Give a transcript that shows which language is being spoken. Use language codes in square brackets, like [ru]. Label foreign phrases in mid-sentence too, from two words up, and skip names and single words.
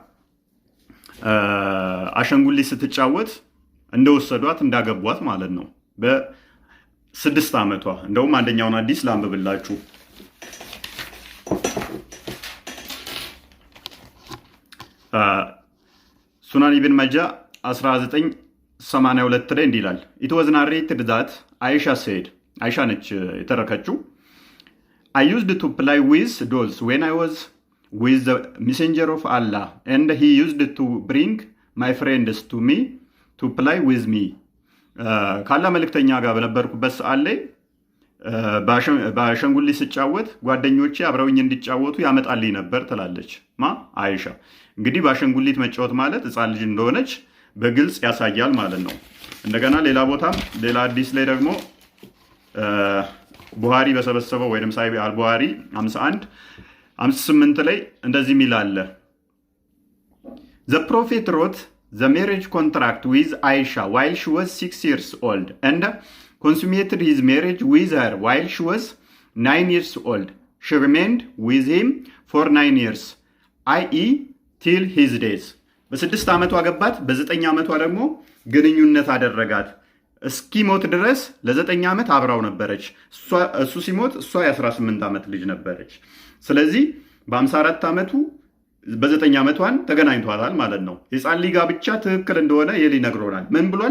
[am] አሸንጉሊት ስትጫወት እንደወሰዷት እንዳገቧት ማለት ነው በ6 ዓመቷ። እንደውም አንደኛውን ሐዲስ ላንብብላችሁ። ሱናን ኢብን መጃ 1982 ላይ እንዲህ ይላል። [en] it was narrated that Aisha said፣ [am] አይሻ ነች የተረከችው፣ [en] I used to play with dolls when I was with the messenger of Allah and he used to bring my friends to me to play with me. [am] ካላ መልእክተኛ ጋር በነበርኩበት ሰዓት ላይ በአሸንጉሊት ስጫወት ጓደኞቼ አብረውኝ እንዲጫወቱ ያመጣልኝ ነበር ትላለች አይሻ። እንግዲህ በአሸንጉሊት መጫወት ማለት ሕፃን ልጅ እንደሆነች በግልጽ ያሳያል ማለት ነው። እንደገና ሌላ ቦታም ሌላ ሐዲስ ላይ ደግሞ ቡሃሪ በሰበሰበው ወይም ሳሂህ አልቡሃሪ 51:58 ላይ እንደዚህ የሚል አለ። [en] The prophet wrote the marriage contract with Aisha while she was 6 years old and consummated his marriage with her while she was 9 years old. She remained with him for 9 years, i.e. till his days. [am] በ6 ዓመቷ አገባት፣ በ9 ዓመቷ ደግሞ ግንኙነት አደረጋት። እስኪሞት ድረስ ለ9 ዓመት አብራው ነበረች። እሱ ሲሞት እሷ የ18 ዓመት ልጅ ነበረች። ስለዚህ በ54 ዓመቱ በ9 ዓመቷን ተገናኝቷታል ማለት ነው። የሕፃን ልጅ ጋብቻ ትክክል እንደሆነ ይህ ይነግሮናል። ምን ብሏል?